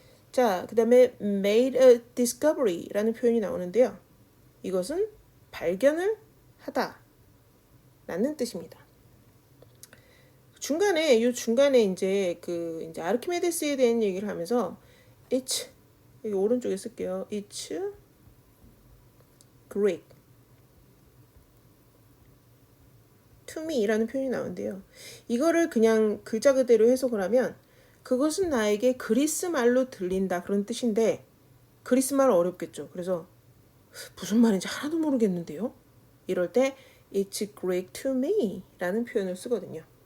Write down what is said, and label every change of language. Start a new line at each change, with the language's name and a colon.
Korean: 자, 그 다음에
English: made a discovery
Korean: 라는 표현이 나오는데요. 이것은 발견을 하다 라는 뜻입니다. 중간에 이제 이제 아르키메데스에 대한 얘기를 하면서 it's 여기 오른쪽에 쓸게요.
English: It's Greek to me
Korean: 라는 표현이 나오는데요. 이거를 그냥 글자 그대로 해석을 하면 그것은 나에게 그리스 말로 들린다 그런 뜻인데 그리스 말 어렵겠죠. 그래서 무슨 말인지 하나도 모르겠는데요. 이럴 때
English: It's Greek to me
Korean: 라는 표현을 쓰거든요.